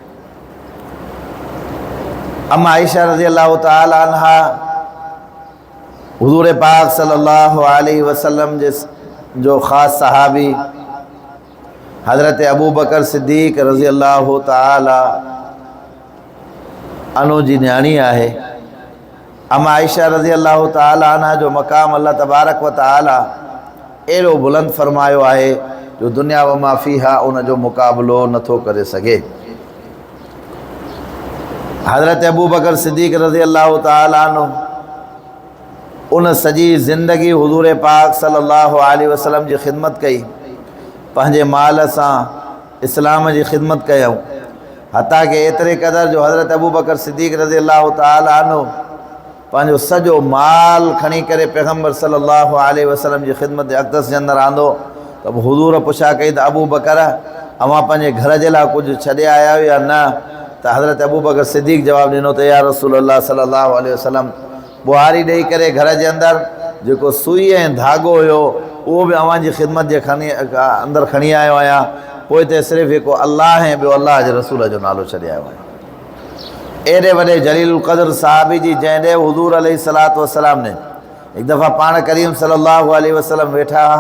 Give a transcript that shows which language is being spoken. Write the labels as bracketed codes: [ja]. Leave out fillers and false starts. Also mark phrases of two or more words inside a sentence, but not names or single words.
[sd] अम्मा आयशा [ar] رضي الله تعالى عنها [sd] हुज़ूर पाक [ar] صلى الله عليه وسلم [sd] जो ख़ासि सहाबी हज़रत अबू बकर सिद्दीक़ [ar] رضي الله تعالى عنه [sd] जी न्याणी आहे। अम्मा आयशा [ar] رضي الله تعالى عنها [sd] जो मक़ाम [ar] الله تبارك وتعالى [sd] अहिड़ो बुलंद फ़रमायो आहे जो [ar] الدنيا وما فيها [sd] उन जो मुक़ाबिलो नथो करे सघे। हज़रत अबू बकर सिद्दीक़ [ar] رضي الله تعالى عنه [sd] उन सॼी ज़िंदगी हुज़ूर पाक [ar] صلى الله عليه وسلم [sd] जी ख़िदमत कई। पंहिंजे माल सां इस्लाम जी ख़िदमत कयूं हता कि एतिरे क़दुरु जो हज़रत अबू बकर सिद्दीक़ [ar] رضي الله تعالى عنه [sd] पंहिंजो सॼो माल खणी करे पैगम्बर [ar] صلى الله عليه وسلم [sd] जी ख़िदमत जे अक़दस जे अंदरि आंदो त हुज़ूर पुछा कई त अबू बकर अवां पंहिंजे घर जे लाइ कुझु छॾे आया आहियो या न? त हज़रत अबू बकर सिद्दीक़ जवाबु ॾिनो त [ar] يا رسول الله صلى الله عليه وسلم [sd] बुहारी ॾेई करे घर जे अंदरि जेको सुई ऐं धाॻो हुयो उहो बि अव्हां जी ख़िदमत जे अंदरि खणी आयो आहियां। पोइ त सिर्फ़ु हिकु अलाह ऐं ॿियो अलाह जे रसूल जो नालो छॾे आयो आहियां। एॾे वॾे जलील क़द्र सहाबी जी जंहिं ॾे हुज़ूर [ar] عليه الصلاة والسلام [sd] ने हिकु दफ़ा पाण करीम [ar] صلى الله عليه وسلم [sd] वेठा हुआ।